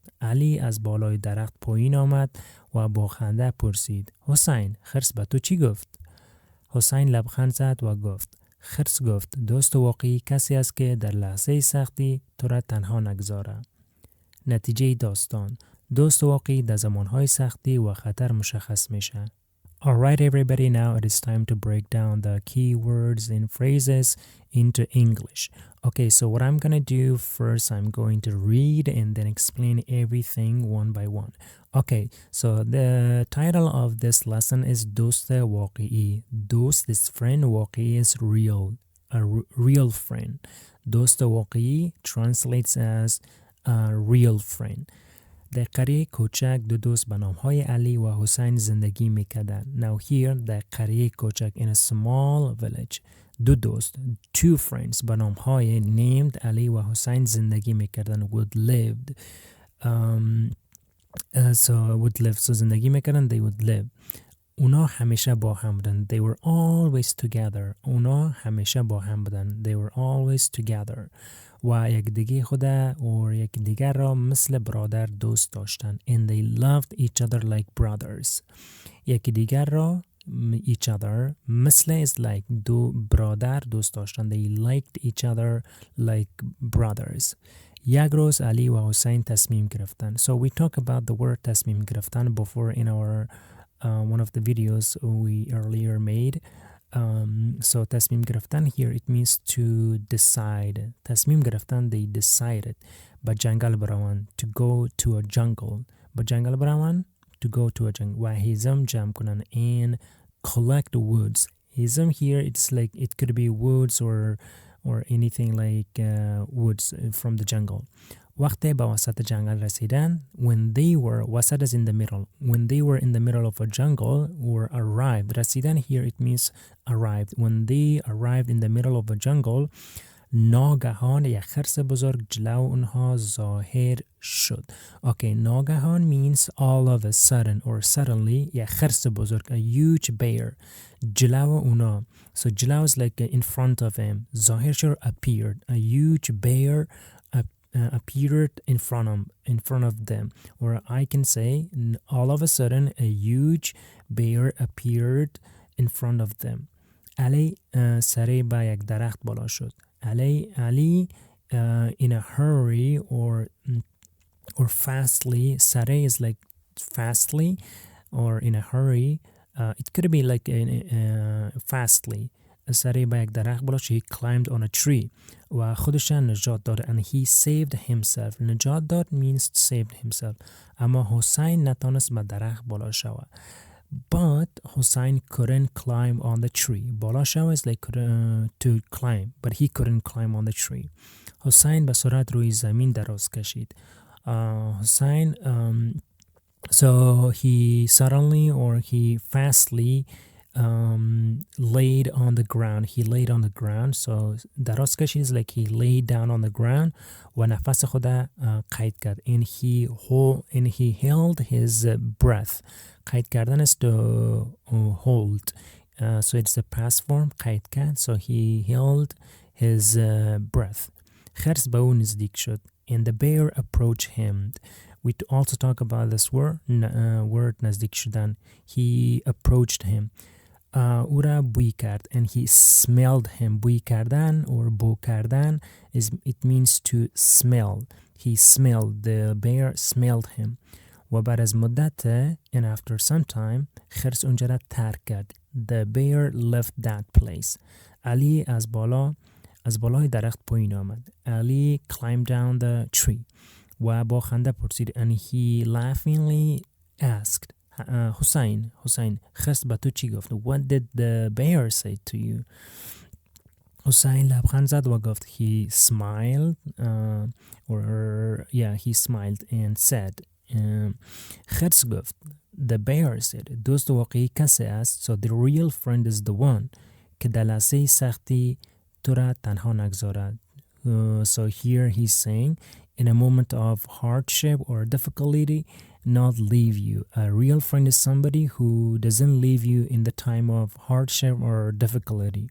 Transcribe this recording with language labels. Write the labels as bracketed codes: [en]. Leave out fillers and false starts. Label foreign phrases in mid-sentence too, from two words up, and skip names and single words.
[fa] علی از بالای درخت پایین آمد و با خنده پرسید: حسین، خرس به تو چی گفت؟ حسین لبخند زد و گفت: خرس گفت دوست واقعی کسی است که در لحظه سختی تو را تنها نگذاره. نتیجه داستان: دوست واقعی در زمانهای سختی و خطر مشخص میشه. [en] Alright everybody, now it is time to break down the key words and phrases into English. Okay, so what I'm gonna do first, I'm going to read and then explain everything one by one. Okay, so the title of this lesson is Dost Waqi. Dost is friend, Waqi is real, a real friend. Dost Waqi translates as a real friend. [fa] در قریه کوچک دو دوست به نامهای علی و حسین زندگی میکردن. [en] Now here, [fa] در قریه کوچک, [en] in a small village, [fa] دو دوست, [en] two friends [fa] به نامهای named علی و حسین زندگی میکردن. [en] would lived. [fa] So زندگی میکردن, [en] they would live. [fa] اونا همیشه با هم بودن. [en] They were always together. [fa] اونا همیشه با هم بودن. [en] They were always together. [fa] و یکدیگر را مثل برادر دوست داشتن. [en] And they loved each other like brothers. [fa] یکدیگر را [en] each other [fa] مثل [en] is like [fa] دو برادر دوست داشتن. [en] They liked each other like brothers. [fa] یک روز علی و حسین تصمیم گرفتن. [en] So we talk about the word [fa] تصمیم گرفتن [en] before in our one of the videos we earlier made. So [fa] تصمیم گرفتن [en] here, it means to decide. [fa] تصمیم گرفتن, [en] they decided. [fa] به جنگل بروان, [en] to go to a jungle. [fa] به جنگل بروان, [en] to go to a jungle. [fa] و هیزم جمع کنن, [en] and collect woods. هیزم here, it's like it could be woods or anything like woods from the jungle. [fa] وقتی به وسط جنگل رسیدن, [en] when they were, وسط is in the middle, when they were in the middle of a jungle or arrived. رسیدن here, it means arrived. When they arrived in the middle of a jungle, [fa] ناگهان یک خرس بزرگ جلو اونها ظاهر شد. [en] Okay, ناگهان means all of a sudden or suddenly. [fa] یک خرس بزرگ, [en] a huge bear, [fa] جلو اونا. [en] So جلو is like in front of him. [fa] ظاهر شد, [en] appeared. A huge bear appeared in front of them. Or I can say, all of a sudden a huge bear appeared in front of them. [fa] علی سریع به یک درخت بالا شد. [en] علی in a hurry or fastly. سریع is like fastly or in a hurry. It could be like fastly. [fa] سریع به یک درخت بالا شد. [en] He climbed on a tree. [fa] و خودش نجات داد. [en] And he saved himself. [fa] نجات داد [en] means saved himself. [fa] اما حسین نتونست به درخت بالا شود. [en] But Hussein couldn't climb on the tree. [fa] بالا شود [en] is like to climb, but he couldn't climb on the tree. [fa] حسین به سرعت روی زمین دراز کشید. [en] حسین so he suddenly or he fastly laid on the ground. He laid on the ground. So [fa] دراز کشید [en] is like he laid down on the ground [fa] و نفس خود قید کرد. [en] And he held his breath. [fa] قید کردن [en] is to hold. So it's the past form [fa] قید کرد. [en] So he held his breath. [fa] خرس به او نزدیک شد. [en] And the bear approached him. We also talk about this word [fa] نزدیک شدن. [en] He approached him. [fa] او را بوی کرد. [en] And he smelled him. [fa] بوی کردن [en] or [fa] بو کردن [en] it means to smell. He smelled. The bear smelled him. [fa] و بعد از مدت [en] and after some time [fa] خرس اونجا را ترک کرد. [en] The bear left that place. [fa] علی از بالای درخت پایین آمد. [en] Ali climbed down the tree. [fa] و با خنده پرسید. [en] And he laughingly asked, [fa] حسین خرس به تو چی گفت؟ [en] What did the bear say to you? [fa] حسین لبخند زد و گفت. [en] He smiled he smiled and said [fa] خرس گفت. [en] The bear said [fa] دوست واقعی کسی است. [en] So the real friend is the one [fa] که در لحظه سختی تو را تنها نگذارد. [en] So here he's saying in a moment of hardship or difficulty not leave you. A real friend is somebody who doesn't leave you in the time of hardship or difficulty.